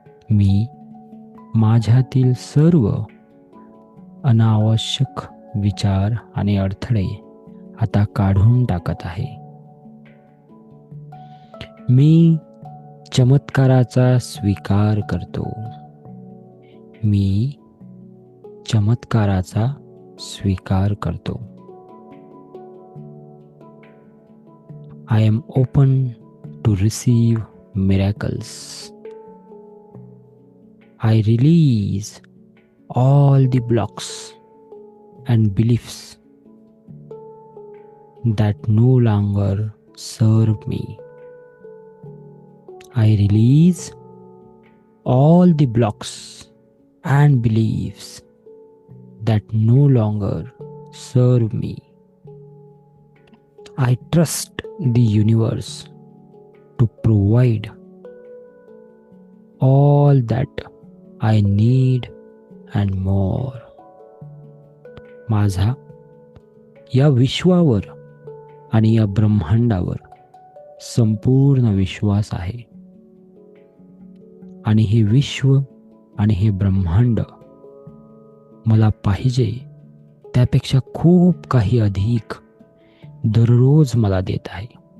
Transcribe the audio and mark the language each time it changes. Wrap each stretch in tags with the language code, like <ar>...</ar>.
<mr>मी माझ्यातील सर्व अनावश्यक विचार आणि अडथळे आता काढून टाकत आहे. मी चमत्काराचा स्वीकार करतो. मी चमत्काराचा स्वीकार करतो.</mr> <en>I am open to receive miracles. I release all the blocks and beliefs that no longer serve me. I release all the blocks and beliefs that no longer serve me. I trust the universe to provide all that I need and more.</en> <mr>माझा या विश्वावर आणि या ब्रह्मांडावर संपूर्ण विश्वास आहे. आणि हे विश्व आणि हे ब्रह्मांड मला पाहिजे त्यापेक्षा खूप काही अधिक दररोज मला देत आहे.</mr>